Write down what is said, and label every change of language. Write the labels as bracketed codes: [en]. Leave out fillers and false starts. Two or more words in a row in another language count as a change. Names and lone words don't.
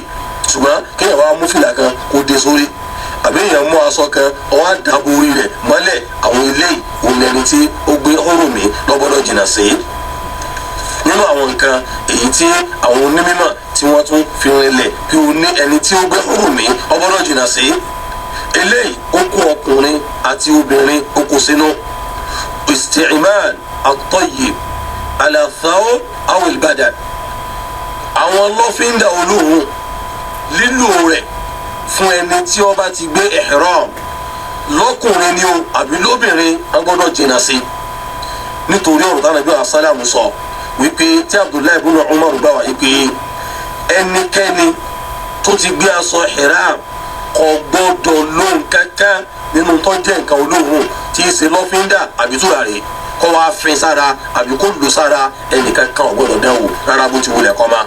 [yo] Ṣùgbọ́n kéèyàn wá mú fìlà kan kó dé sórí, àbí èèyàn mú aṣọ kan ọwọ́ àdàbò orí rẹ̀ mọ́lẹ̀, àwọn eléyìí òun lẹni tí ó gbé ọ̀rùn mi lọ́gbọ́dọ̀ jìnnà sí. Nínú àwọn nǹkan èyí tí àwọn onímọ̀ tí wọ́n tún fi rinlẹ̀ kí o ní ẹni tí ó gbé ọ̀rùn mi ọgbọ́dọ̀ jìnnà sí. Eléyìí ó kó ọkùnrin àti obìnrin ó kó sínú. [ar] استعمال الطيب على الثوب أو البدن. [yo] Àwọn lọ́fíńdà olóòórùn lílò rẹ̀ fún ẹni tí ó bá ti gbé ihram lọ́kùnrin ni o àbí lóbìnrin a gbọ́dọ̀ jìnnà sí. Nítorí ọ̀rọ̀ tí Ànábì sálàmù sọ wípé tí Abdullahi ibn Umar gbà wá wípé ẹnikẹ́ni tó ti gbé aṣọ ihram kò gbọ́dọ̀ lò kankan nínú tó jẹ́ nǹkan olóòórùn tí í ṣe lọ́fíńdà àbí tùràrí kó wá fin sára àbí kó lò sára, ẹnìkan kan ò gbọ́dọ̀ dánwò rárá bó ti wulẹ̀ kó má.